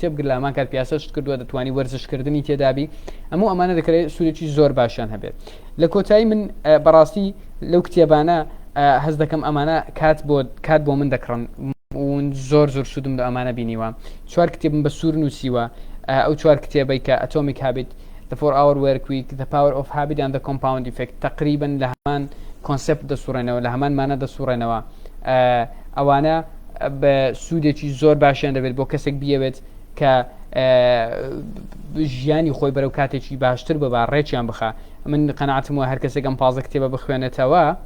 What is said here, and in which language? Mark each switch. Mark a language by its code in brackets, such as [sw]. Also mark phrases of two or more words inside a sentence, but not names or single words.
[ckb] کتێب گرت لە هەمان کات پیاسەش کردووە دەتوانی وەرزشکردنی تێدابی ئەموو ئەمانە دەکرێت سوودێکی زۆر باشیان هەبێت لە کۆتایی من بەڕاستی لەو کتێبانە هەز دەکەم ئەمانە کات بۆ من دەکڕن زۆر سوودم لە ئەمانە بینیوە 4 کتێبم بە سوور نووسیوە ئەو 4 کتێبەی کە Atomic Habit The 4-Hour Work Week The Power of Habit and the Compound Effect تقریبا لە هەمان کۆنسپت دەسوڕێنەوە لە هەمان مانە دەسوڕێنەوە ئەوانە بە سوودێکی زۆر باشیان دەبێت بۆ کەسێک بیەوێت کە ژیانی خۆی بەرەو کاتێکی باشتر بە ڕێکیان بخە من قەناعەتم وە هەر کەسێک ئەم 15 کتێبە بخوێنێتەوە